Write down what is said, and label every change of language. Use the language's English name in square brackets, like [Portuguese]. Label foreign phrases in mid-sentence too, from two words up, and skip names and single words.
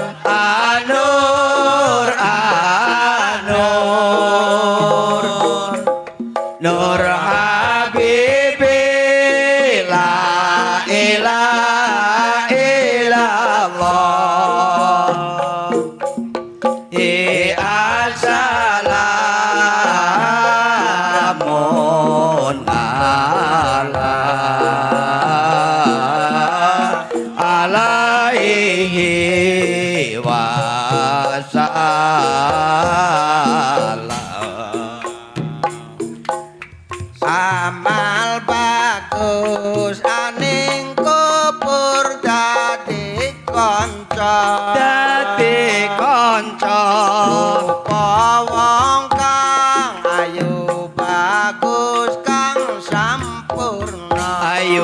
[Arabic] أنور أنور نور حبيبي لا إله إلا الله السلام على عليه وسلم [Javanese] amal bagus aning kubur dadi kanca wong kang ayu bagus kang sampurna